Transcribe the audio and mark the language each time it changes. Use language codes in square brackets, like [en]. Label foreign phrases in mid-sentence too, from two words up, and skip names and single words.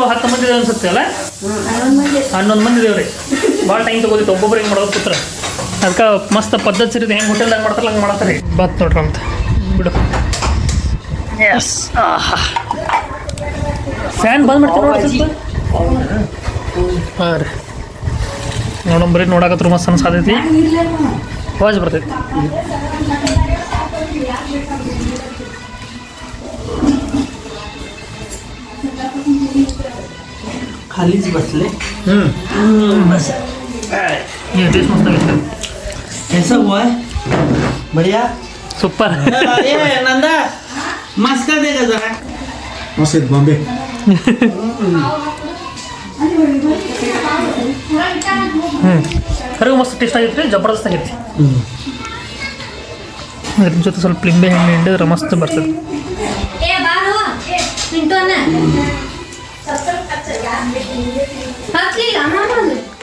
[kn] 10 ಮಂದಿ ಅನ್ಸುತ್ತೆ ಅಲ್ಲ 11 ಮಂದಿ ಇದೇವ್ರಿ ಭಾಳ ಟೈಮ್ ತಗೋದಿತ್ತು ಒಬ್ಬೊಬ್ರು ಹಿಂಗೆ ಮಾಡೋದು ಕೂತ್ರ ಅದಕ್ಕೆ ಮಸ್ತ್ ಪದ್ಧತಿ ಸಿರಿದು ಹೆಂಗೆ ಹೋಟೆಲ್ದಾಗ ಮಾಡ್ತಾರಲ್ಲ ಹಂಗೆ ಮಾಡತ್ತಾರೆ ಬಾತ್ ನೋಡ್ರಿ ಅಂತ ಬಿಡು ಎಸ್ ಫ್ಯಾನ್ ಬಂದ್ ಮಾಡ್ತೀನಿ ನೋಡಿ ಹಾಂ ರೀ ನೋಡಂಬ್ರಿ ನೋಡಕತ್ರ ಮಸ್ತ್ ಅನ್ಸಾತೈತಿ ವಾಜ್ ಬರ್ತೈತಿ [mr] खालीच बसले बस [hi] ये टेस्ट मस्त ಆಗೈತೆ कैसा हुआ है बढ़िया [kn] ಸೂಪರ್ [hi] ये नंदा मस्त देगा जरा मस्त बॉम्बे [kn] ಕರಿಗೂ ಮಸ್ತ್ ಟೇಸ್ಟ್ ಆಗೈತೆ ರೀ ಜಬರ್ದಸ್ತ್ ಆಗೈತಿ ಅದ್ರ ಜೊತೆ ಸ್ವಲ್ಪ ಲಿಂಬೆ ಹಣ್ಣು ಹಿಂಡಿದ್ರೆ ಮಸ್ತ್ ಬರ್ತದೆ ಏ ಬಾರು ಪಿಂಟು ಅಣ್ಣ ಹಾಕ್ಲಿಲ್ಲ ಅಮ್ಮ